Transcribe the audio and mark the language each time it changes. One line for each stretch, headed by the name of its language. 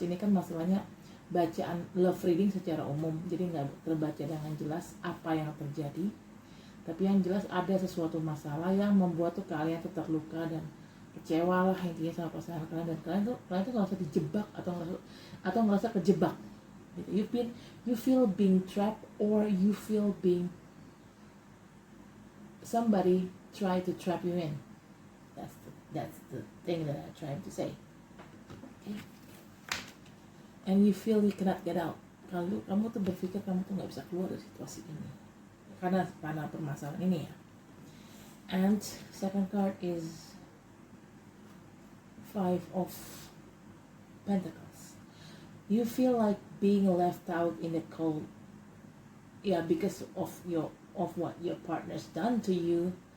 Indonesian: Ini kan masalahnya bacaan love reading secara umum, jadi nggak terbaca dengan jelas apa yang terjadi. Tapi yang jelas ada sesuatu masalah yang membuat tuh kalian tuh terluka dan kecewa lah intinya sama pasangan kalian, dan kalian tuh ngerasa dijebak atau ngerasa kejebak. Gitu.
English: You feel being trapped, or you feel being somebody try to trap you in. That's the thing that I'm trying to say. Okay. And you feel you cannot get out.
Indonesian: Kalau kamu tuh berpikir kamu tuh nggak bisa keluar dari situasi ini karena permasalahan ini ya.
English: And second card is 5 of Pentacles. You feel like being left out in the cold. Yeah, because of what your partner's done to you.